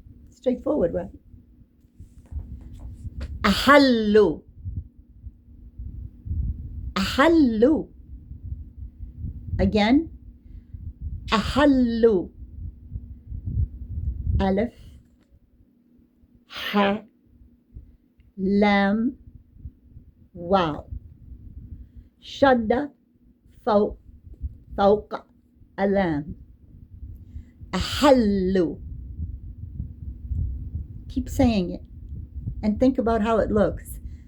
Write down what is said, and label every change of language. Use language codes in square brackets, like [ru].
[en] Straightforward, right? [ar] أحلوا. أحلوا. [en] Again, [ar] أحلوا. ألف ح لام واو شدة فوق اللام. أحلوا. [en] Keep saying it and think about how it looks.